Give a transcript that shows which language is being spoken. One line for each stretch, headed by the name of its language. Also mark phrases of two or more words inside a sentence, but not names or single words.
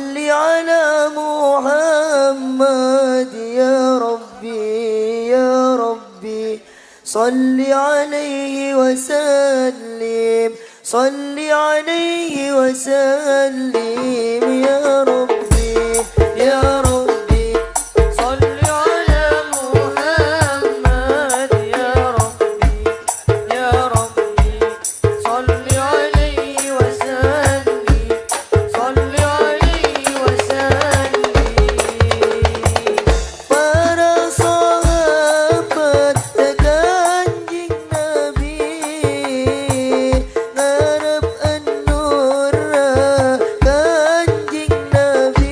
Arabic: على محمد يا ربي يا ربي صل عليه وسلم صل عليه وسلم يا ربي يا ربي صل على محمد يا ربي يا ربي صل عليه وسلم صل عليه وسلم
Javanese: para sahabat kanjeng Nabi ngarep an-nur kanjeng Nabi